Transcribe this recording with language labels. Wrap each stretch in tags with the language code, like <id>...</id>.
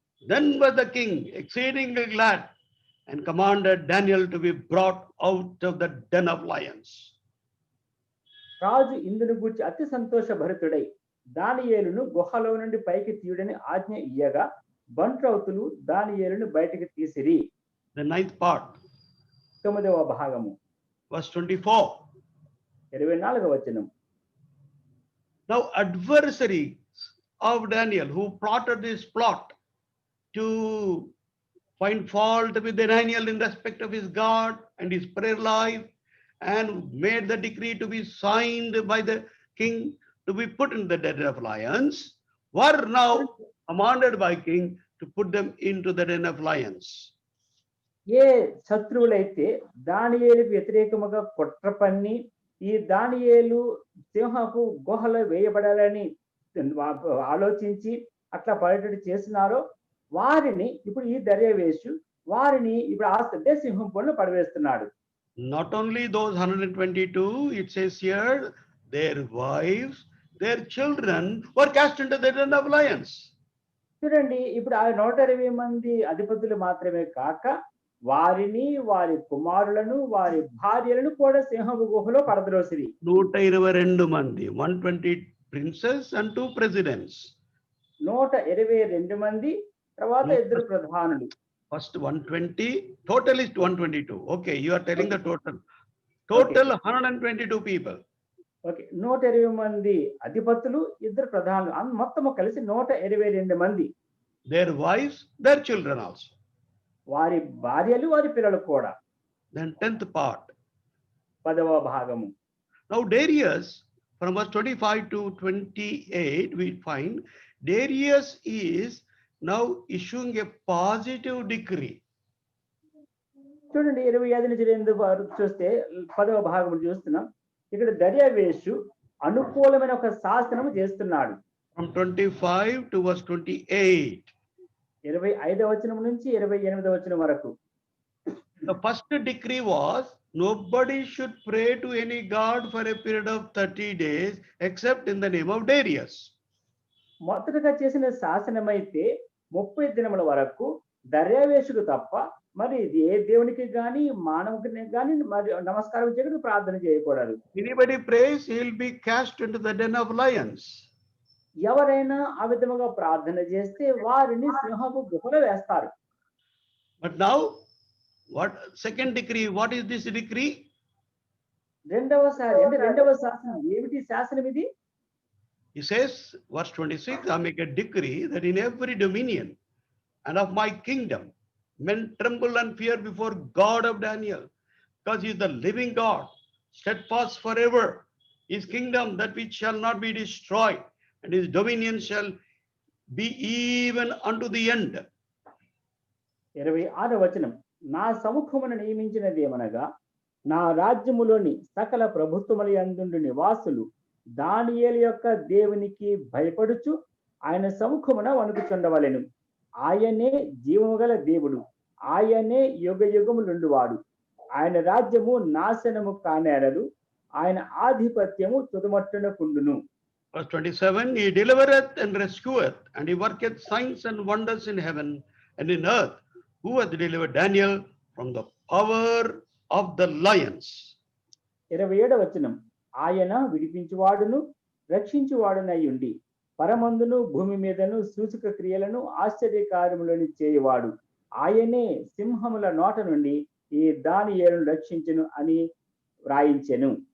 <en>Then was the king exceedingly glad and commanded Daniel to be brought out of the den of lions.</en> <te>రాజు ఇందును గూర్చి అతి సంతోష భరితుడై దానియేలును గుహలో నుండి పైకి తీయుడని ఆజ్ఞ ఇయ్యగా బంట్రౌతులు దానియేలును బయటికి తీసిరి.</te> <en>The 9th part,</en> <te>9వ భాగము</te> <en>verse 24.</en> <te>24వ వచనం,</te> <en>Now adversaries of Daniel who plotted this plot to find fault with Daniel in respect of his God and his prayer life, and made the decree to be signed by the king to be put in the den of lions, were now commanded by king to put them into the den of lions.</en> <te>ఏ శత్రువులైతే దానియేలుకు వ్యతిరేకముగా కుట్ర పన్ని ఈ దానియేలు సింహపు గుహలో వేయబడాలని ఆలోచించి అట్లా పడేటట్టు చేస్తున్నారో వారిని ఇప్పుడు ఈ దర్యావేషు వారిని ఇప్పుడు ఆ సింహం పొన్ను పడవేస్తున్నాడు.</te> <en>Not only those 122, it says here, their wives, their children were cast into the den of lions.</en> <te>చూడండి, ఇప్పుడు ఆ 120 మంది అధిపతులు మాత్రమే కాక వారిని వారి కుమారులను వారి భార్యలను కూడా సింహపు గుహలో పడద్రోసిరి. 122 మంది,</te> <en>120 princes and 2 presidents.</en> <te>122 మంది, తర్వాత 2 ప్రధానులు.</te> <en>First 120, total is 122. Okay, you are telling the total. Total 122 people.</en> <te>Okay, 120 మంది అధిపతులు, 2 ప్రధానులు, మొత్తము కలిసి 122 మంది.</te> <en>Their wives, their children also.</en> <te>వారి భార్యలు వారి పిల్లలు కూడా.</te> <en>Then 10th part.</en> <te>10వ భాగము.</te> <en>Now Darius, from verse 25 to 28, we find Darius is now issuing a positive decree.</en> <te>చూడండి, 25 నుంచి 2 వరకు చూస్తే 10వ భాగము చూస్తున్నాం. ఇక్కడ దర్యావేషు అనుకూలమైన ఒక శాసనము చేస్తున్నాడు.</te> <en>From 25 to verse 28.</en> <te>25వ వచనం నుంచి 28వ వచనం వరకు.</te> <en>The first decree was nobody should pray to any god for a period of 30 days except in the name of Darius.</en> <te>మొదటగా చేసిన శాసనం అయితే 30 దినముల వరకు దర్యావేషుకు తప్ప మరి ఏ దేవునికి గాని మానవునికి గాని మరి నమస్కారం చేయకూడదు, ప్రార్థన చేయకూడదు.</te> <en>Anybody prays, he will be cast into the den of lions.</en> <te>ఎవరైనా ఆ విధముగా ప్రార్థన చేస్తే వారిని సింహపు గుహలో వేస్తారు.</te> <en>But now, what second decree? What is this decree?</en> <te>రెండవ శాసనం ఏమిటి? శాసనం ఇది.</te> <en>He says, verse 26, I make a decree that in every dominion and of my kingdom, men tremble and fear before God of Daniel, because he is the living God, steadfast forever. His kingdom that which shall not be destroyed, and his dominion shall be even unto the end.</en> <te>26వ వచనం, నా సముఖమును నియమించినది ఏమనగా నా రాజ్యములోని సకల ప్రభుత్వముల యందుండు నివాసులు దానియేలు యొక్క దేవునికి భయపడుచు ఆయన సముఖమున వణుకుచుండవలెను. ఆయనే జీవము గల దేవుడు, ఆయనే యుగ యుగములుండువాడు. ఆయన రాజ్యము నాశనము కానేరదు, ఆయన ఆధిపత్యము తుదమట్టునకుండును.</te> <en>Verse 27, he delivereth and rescueth, and he worketh signs and wonders in heaven and in earth, who hath delivered Daniel from the power of the lions.</en> <te>27వ వచనం, ఆయన విడిపించువాడును రక్షించువాడునయ్యుండి పరమందును భూమి మీదను సూచక క్రియలను ఆశ్చర్యకార్యములను చేయువాడు. ఆయనే సింహముల నోట నుండి ఈ దానియేలును రక్షించును అని వ్రాయించెను.</te>